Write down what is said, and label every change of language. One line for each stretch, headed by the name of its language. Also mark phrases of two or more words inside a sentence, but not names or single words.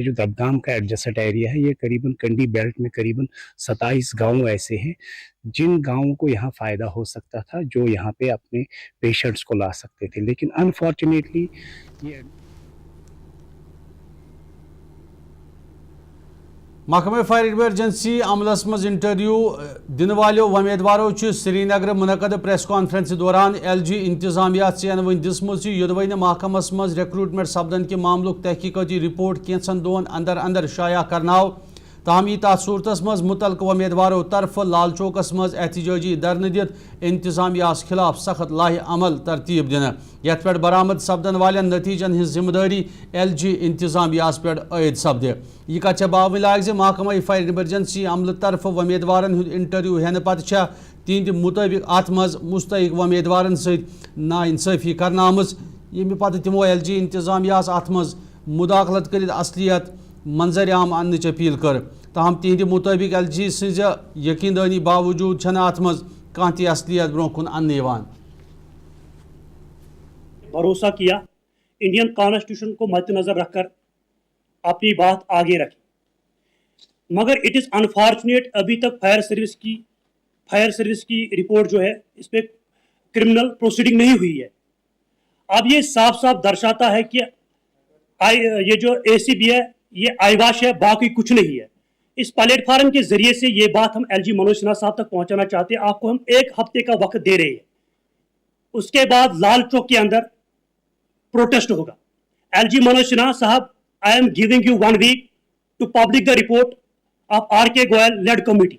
Urdu: جو دربگام کا
English: adjacent area
Urdu: ہے یہ قریباً کنڈی بیلٹ میں قریباً 27 گاؤں ایسے ہیں جن گاؤں کو یہاں فائدہ ہو سکتا تھا, جو یہاں پہ اپنے پیشنٹس کو لا سکتے تھے. لیکن انفارچونیٹلی یہ
Kashmiri: محکمہ فائر ایمرجنسی عملس مز انٹرویو دن والو امیدواروں سری نگر منعقد پریس کانفرنس دوران LG انتظامیہ چینوین دسمز یدوے محکمس مز ریکروٹمنٹ سپدن کے معاملک تحقیقاتی رپورٹ کینچن دون اندر شائع کرناو. تاہم یہ تات صورتس مز متعلقہ امیدواروں طرف لال چوکس مز احتجاجی دھرنہ دت انتظامیہ خلاف سخت لاہ عمل ترتیب دن, یت پہ برآمد سپدن والن نتیجن ہز ذمہ داری LG انتظامیہ پہ عائد سپد. یہ کت باون لائق محکمہ فائر ایمرجنسی عملہ طرف امیدوارن ہند انٹرویو ہینہ پتہ تہند مطابق ات مز مستحق امیدوارن ست ناانصافی کرنا آمز, یمہ پتہ تمو LG انتظامیہ ات مز مداخلت کرت اصلیت منظر عام انچ اپیل کر. تاہم تہند مطابق LG سز یقین دانی باوجود چھنہ ات مز کانہ تہ اصلیت برو کن ان یوان.
Urdu: بھروسہ کیا
English: Indian constitution
Urdu: کو مد نظر رکھ کر اپنی بات آگے رکھی, مگر
English: it is unfortunate
Urdu: ابھی تک
English: fire service
Urdu: کی رپورٹ جو ہے اس پہ
English: criminal proceeding
Urdu: نہیں ہوئی ہے. اب یہ صاف صاف درشاتا ہے کہ یہ جو ACB ہے یہ آئی واش ہے، باقی کچھ نہیں ہے. اس پلیٹ فارم کے ذریعے سے یہ بات ہم LG منوج سنہا صاحب تک پہنچانا چاہتے ہیں. آپ کو ہم 1 ہفتے کا وقت دے رہے ہیں، اس کے بعد لال چوک کے اندر پروٹیسٹ ہوگا. LG मनोज सिन्हा साहब,
English: I am giving you 1 week to public the report of RK Goyal led committee.